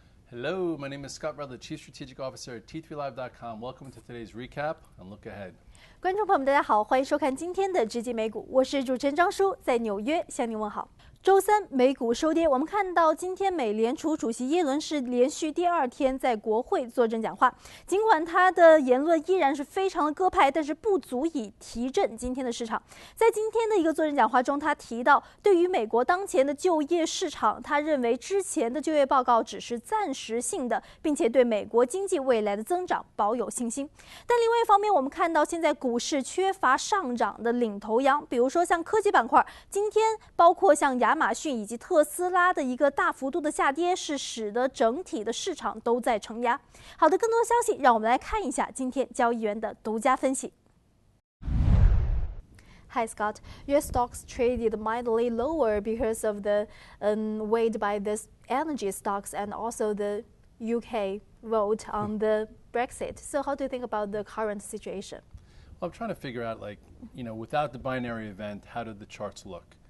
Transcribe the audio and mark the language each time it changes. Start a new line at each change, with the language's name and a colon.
English: My name is Scott Rutledge, Chief Strategic Officer at T3Live.com. Welcome to today's recap and look ahead.
Chinese: 观众朋友们，大家好，欢迎收看今天的直击美股，我是主持人张叔，在纽约向您问好。周三美股收跌，我们看到今天美联储主席耶伦是连续第二天在国会作证讲话，尽管他的言论依然是非常的鸽派，但是不足以提振今天的市场。在今天的一个作证讲话中，他提到对于美国当前的就业市场，他认为之前的就业报告只是暂时性的，并且对美国经济未来的增长保有信心。但另外一方面，我们看到现在股市缺乏上涨的领头羊，比如说像科技板块，今天包括像亚马逊以及特斯拉的一个大幅度的下跌，是使得整体的市场都在承压。好的，更多的消息，让我们来看一下今天交易员的独家分析。
English: Hi Scott, your stocks traded mildly lower because of the weight by this energy stocks and also the UK vote on the Brexit. So how do you think about the current situation? Well, I'm trying to figure out, without the binary event, how did the charts look?